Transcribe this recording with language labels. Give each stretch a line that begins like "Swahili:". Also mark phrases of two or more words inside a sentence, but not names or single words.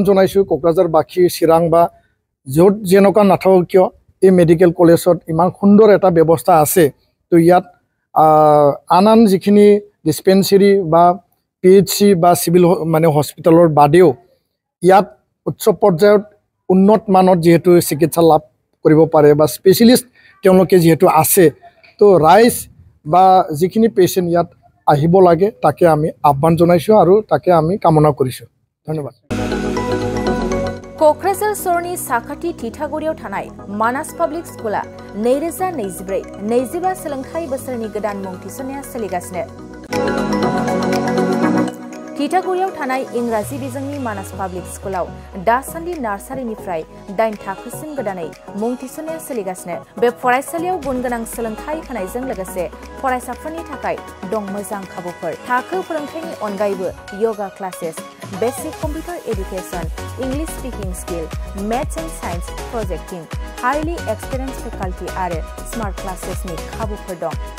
Assamese: জনাইছোঁ কোকৰাঝাৰবাসী চিৰাং বা য'ত যেনেকুৱা নাথাকক কিয় এই
English: medical college
Assamese: ইমান সুন্দৰ এটা ব্যৱস্থা আছে তো ইয়াত আন যিখিনি ডিস্পেন্সাৰী বা পিএইচসি বা সিভিল মানে হস্পিটেলৰ বাদেও ইয়াত উচ্চ পৰ্যায়ত উন্নত মানত যেহেতু চিকিৎসা লাভ কৰিব পাৰে বা স্পেশালিষ্ট তেওঁলোকে যিহেতু আছে তো ৰাইজ বা যিখিনি পেশেন্ট ইয়াত আহিব লাগে তাকে আমি আহ্বান জনাইছো আৰু তাকে আমি কামনা কৰিছো ধন্যবাদ
Bodo: क'क्राझार सरनि साखाथि थिथागुरियाव थानाय मानास पाब्लिक स्कुला 2024-25 सोलोंथाइ बोसोरनि गोदान मुं थिसननाया सोलिगासिनो थिथागुरियाव थानाय इंराजि बिजोंनि मानास पाब्लिक स्कुलाव दासान्दि नार्सारिनिफ्राय 8 थाखोसिम गोदानै मुं थिसननाया सोलिगासिनो बे फरायसालियाव गुनगोनां सोलोंथाइ होनायजों लोगोसे फरायसाफोरनि थाखाय दं मोजां खाबुफोर थाखो फोरोंथायनि अनगायैबो
English: yoga classes basic computer education English speaking skill maths and science projecting highly experience faculty
Bodo: आरो
English: smart classes
Bodo: खाबुफोर दं